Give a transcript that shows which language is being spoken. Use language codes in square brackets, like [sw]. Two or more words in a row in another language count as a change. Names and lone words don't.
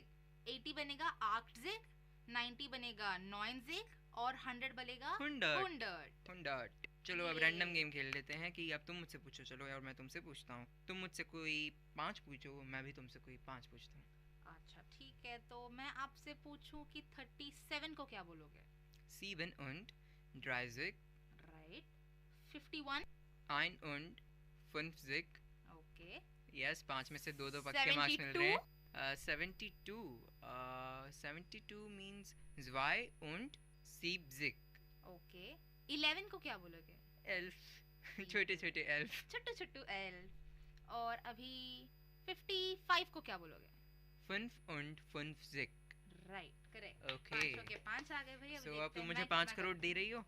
[hi] 80 बनेगा आक्टजिक, 90 बनेगा नॉइनजिक और 100 बनेगा 100। चलो अब रैंडम गेम खेल लेते हैं कि अब तुम मुझसे पूछो, चलो, और मैं तुमसे पूछता हूँ। तुम मुझसे कोई 5 पूछो, मैं भी तुमसे कोई 5 पूछता हूँ। अच्छा ठीक है, तो मैं आपसे पूछूं कि 37 को क्या बोलोगे? [de] 7 und 30, [en] राइट। 51 [de] ein und 50, [en] ओके। [hi] यस, 5 में से 2 पक्के मार्क्स मिल रहे हैं। [de] 72 मींस zwei und 70। [hi] ओके। 11 को क्या बोलोगे? एल्फ। छोटे छोटे एल्फ। छोटू एल्फ। और अभी 55 को क्या बोलोगे? [de] 5 und 50। [en] right, correct. ओके, [hi] 5 के 5 आ गए भाई। सो अब तुम मुझे 5 करोड़ दे रही हो?